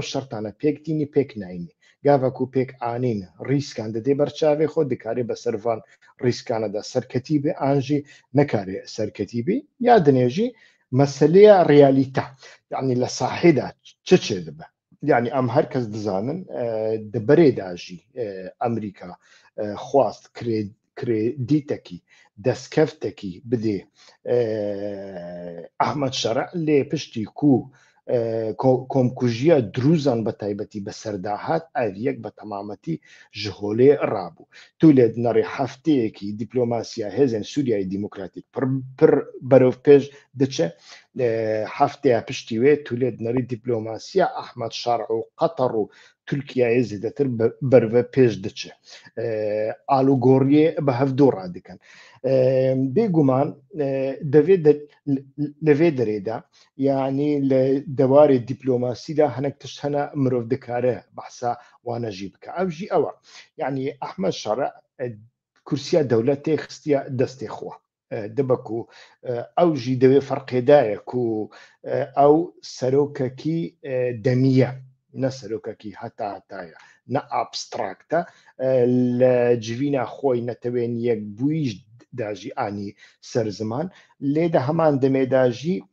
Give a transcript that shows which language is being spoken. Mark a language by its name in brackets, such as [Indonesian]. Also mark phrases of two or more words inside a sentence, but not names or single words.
[Kurdish] شەرتانە پێکتینی پێک ناینی گاڤەکو پێک ئانین ڕیسکان دەدێ بەرچاوێ خۆ دەکارێ بە سەرڤان ڕیسکانەدا سەرکەتی بێ ئانژی نەکارێ سەرکەتی بێ یا دنێژی مەسەلەیە ڕیالیتە یعنی لە ساحێدا چێ دەبە یعنی ئەم هەر کەس دەزانن دەبەرێداژی ئەمریکا خواست کردیتێکی دەستکەفتێکی بدێ ئەحمەد شەڕا لێ پشتی کو کۆمکوژیە دروزان بە تایبەتی بەسەرداهات ئەڤ یەک بە تەمامەتی ji holê rabû tu lê dinarê hefteyekî dîplomasiya hêzên Sûriyayê Dîmokratîk pir berevpêş diçe hefteya piştî wê tu lê dinarî dîplomasiya Ehmed Şer'a û Qetar û Tirkiyeyê zêdetir berve pêş diçe alûgoriyê bi hevdû radikin. بێگومان لەوێ دەرێدا یعنی لە دەوارێ دیپلۆماسیدا هەنێک تشت هەنە مرۆڤ دەکارە بەحسا وانەژی بکە ئەوژی ئەوە یعنی ئەحمەد شەڕا کورسیا دەولەتێ خستیە دەستێ خۆ دەبەکو ئەوژی دەوێ فەرقێدایەک و ئەو سەرۆکەکی دەمیە نە سەرۆکەکی هەتایە نە ئابستراکتە لە جوینە خۆی نەتەوێن یەک بوویش داژی ئانی سەرزمان لێدە هەمان دەمێداژی